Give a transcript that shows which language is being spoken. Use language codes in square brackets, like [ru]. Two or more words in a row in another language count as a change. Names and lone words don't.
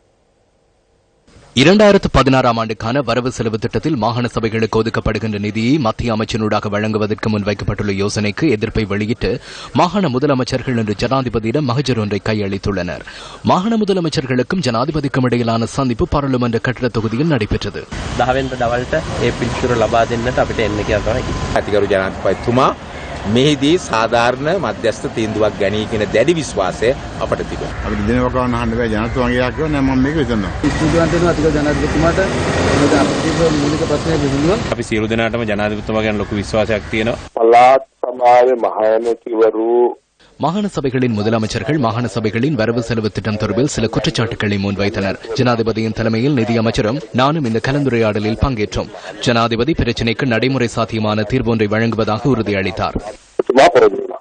[ta] 2016 ஆண்டுக்கான வரவு செலவு திட்டத்தில் மாகாண சபைகளுக்கு ஒதுக்கப்படுகின்ற நிதியை மத்திய அமைச்சனூடாக வழங்குவதற்கு முன்வைக்கப்பட்டுள்ள யோசனைக்கு எதிர்ப்பை வெளியிட்டு மாகாண முதலமைச்சர்கள் இன்று ஜனாதிபதியிடம் மகஜர் ஒன்றை கையளித்துள்ளனர். மாகாண முதலமைச்சர்களுக்கும் ஜனாதிபதிக்கும் இடையிலான சந்திப்பு பாராளுமன்ற கட்டட தொகுதியில் நடைபெற்றது. [si] මෙහිදී සාධාරණ මධ්‍යස්ථ තීන්දුවක් ගනී කියන දැඩි විශ්වාසය අපට තිබෙනවා. අපිට දිනවක වන්න අහන්න බෑ ජනතුන්ගේ ආක්‍රමණය නෑ මම මේක හිතනවා. ස්තුතිවන්ත වෙනවා අතිගරු ජනාධිපතිතුමාට මොකද අපිට මූලික ප්‍රශ්නය විසඳුණා. අපි සියලු දෙනාටම ජනාධිපතිතුමා ගැන ලොකු විශ්වාසයක් තියෙනවා. පළාත් සභාවේ මහානතිවරු [ta] மாகாண சபைகளின் முதலமைச்சர்கள் மாகாண சபைகளின் வரவு செலவு திட்டம் தொடர்பில் சில குற்றச்சாட்டுகளை முன்வைத்தனர். ஜனாதிபதியின் தலைமையில் நிதியமைச்சரும் நானும் இந்த கலந்துரையாடலில் பங்கேற்றோம். ஜனாதிபதி பிரச்சினைக்கு நடைமுறை சாத்தியமான தீர்வொன்றை வழங்குவதாக உறுதியளித்தார்.